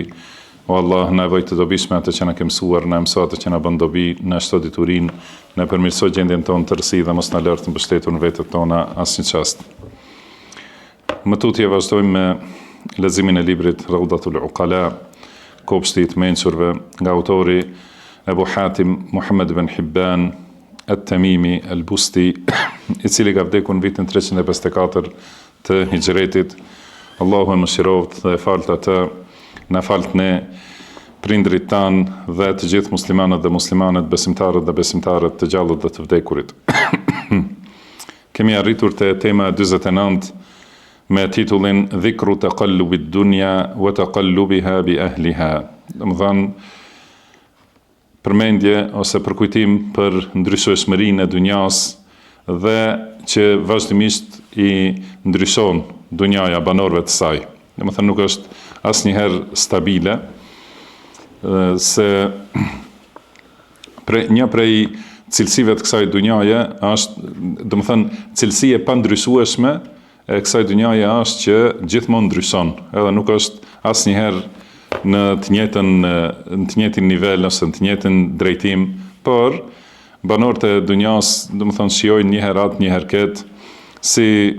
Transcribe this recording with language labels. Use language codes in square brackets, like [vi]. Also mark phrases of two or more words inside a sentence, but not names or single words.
[sq] O Allah, na voj të dobishme atë që na ke mësuar, na mëso atë që na bën dobi, na shto diturinë, na përmirëso gjendjen tonë të rësi dhe mos na lërt të mbështetur në vetët tona asnjë çast. Më tutje vazhdojmë me leximin e librit Rawdatul Uqala, kopshti i të mençurve, nga autori Ebu Hatim Muhammed ibn Hibban at-Tamimi al-Busti, i cili ka vdekur në vitin 354 të Hijretit. Allahu e mëshiroft dhe e falt atë, na falt ne, prindrit tanë dhe të gjithë muslimanët dhe muslimanet, besimtarët dhe besimtarët, të gjallët dhe të vdekurit. Kemi arritur te tema 49 me titullin [ar] ذكر تقلب الدنيا وتقلبها بأهلها. [sq] Domethënë përmendje ose përkujtim për ndryshueshmërinë e dunjas dhe që vazhdimisht i ndryshon dunjaja banorëve të saj. Domethënë nuk është asnjëherë stabile, se një prej cilësive të kësaj dunjaje është, domethënë cilësi e pandryshueshme e kësaj dunjaje është që gjithmonë ndryshon, edhe nuk është asnjëherë në të njëjtin nivel ose në të njëjtin drejtim, por banorët e dunjas, domethënë shijojnë një herë atë, një herë këtë, si